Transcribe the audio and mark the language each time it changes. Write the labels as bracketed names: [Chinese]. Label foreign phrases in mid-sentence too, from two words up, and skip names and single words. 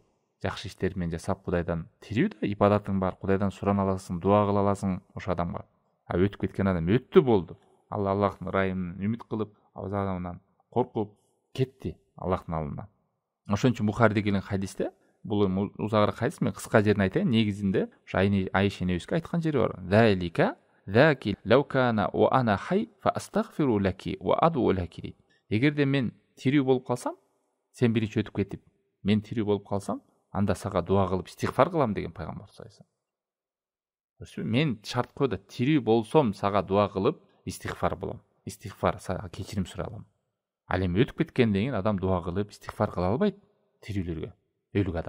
[Kyrgyz] Жакшы иштер менен жасап Кудайдан тирүү да ибадатың бар, Кудайдан сурана аласың, дуа кыла аласың ошо адамга. Өтүп кеткен адам өттү болду. Аллахтын ырайымын үмүт кылып, азабынан коркуп кетти Аллахтын алдында. Ошон үчүн Бухариде келген хадисте, бул узагыраак хадис, мен кыска жерин айтайын, негизинде ошо Айша энебизге айткан жери бар. [Arabic] ذلك ذاك لو كان وأنا حي فأستغفر لك وأدعو لك [Kyrgyz] дейт. Эгерде мен тирүү болуп калсам, сен биринчи өтүп кетип, мен тирүү болуп калсам, анда сага дуа кылып истигфар кылам деген пайгамбар [Arabic] صلى الله عليه. [Kyrgyz] Мен шарт койду, тирүү болсом сага дуа кылып истигфар болом. Истигфар, сага кечирим сурай алам. Ал эми өтүп кеткенден кийин адам дуа кылып истигфар кыла албайт тирүүлөргө, өлүк адам.